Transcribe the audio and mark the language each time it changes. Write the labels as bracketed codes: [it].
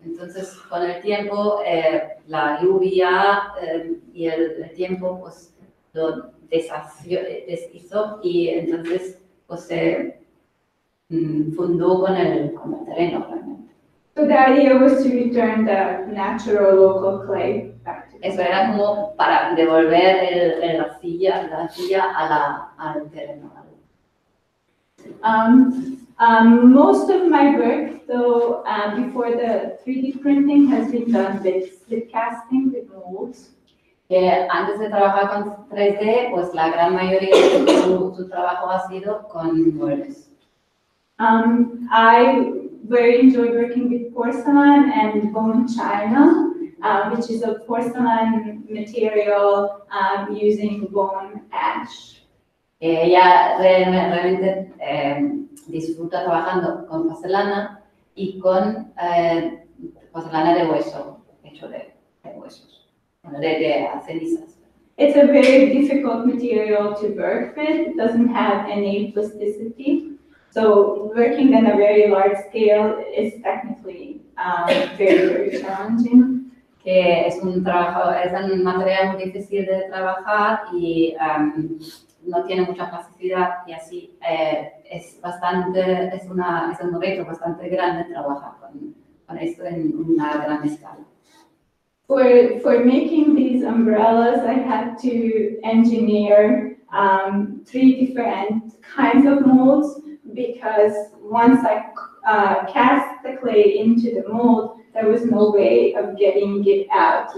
[es] Entonces, con el tiempo, la lluvia y el tiempo pues, lo deshizo y entonces pues, se fundó con el terreno realmente. [en] So the idea was to return the natural local clay back to the [es] Eso era como para devolver la arcilla al terreno. [en] Most of my work, though, before the 3D printing has been done with slip casting with molds. [es] Antes de trabajar con 3D, pues la gran mayoría de su trabajo ha sido con moldes. [en] I very enjoy working with porcelain and bone china, which is a porcelain material using bone ash. [es] Ella realmente disfruta trabajando con porcelana y con porcelana de hueso, hecho de huesos, de cenizas. [en] It's a very difficult material to work with. It doesn't have any plasticity. So working on a very large scale is technically very, very challenging. [es] Que es un material muy difícil de trabajar y no tiene mucha plasticidad y así es un reto bastante grande trabajar con esto en una gran escala. [en] For making these umbrellas, I had to engineer 3 different kinds of molds because once I cast the clay into the mold, there was no way of getting it out.